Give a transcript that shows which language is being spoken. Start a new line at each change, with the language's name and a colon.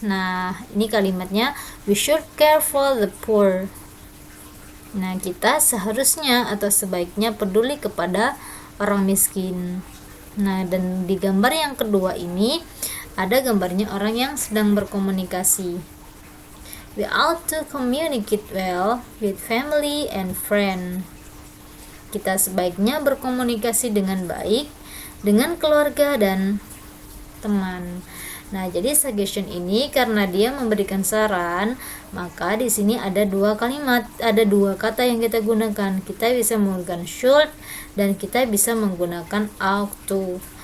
Indonesian: Nah, ini kalimatnya,
English: we should care for the poor.
Indonesian: Nah, kita seharusnya atau sebaiknya peduli kepada orang miskin. Nah, dan di gambar yang kedua ini ada gambarnya orang yang sedang berkomunikasi.
English: We ought to communicate well with family and friend.
Indonesian: Kita sebaiknya berkomunikasi dengan baik dengan keluarga dan teman. Nah, jadi suggestion ini karena dia memberikan saran, maka di sini ada 2 kalimat, ada 2 kata yang kita gunakan. Kita bisa menggunakan should dan kita bisa menggunakan ought to.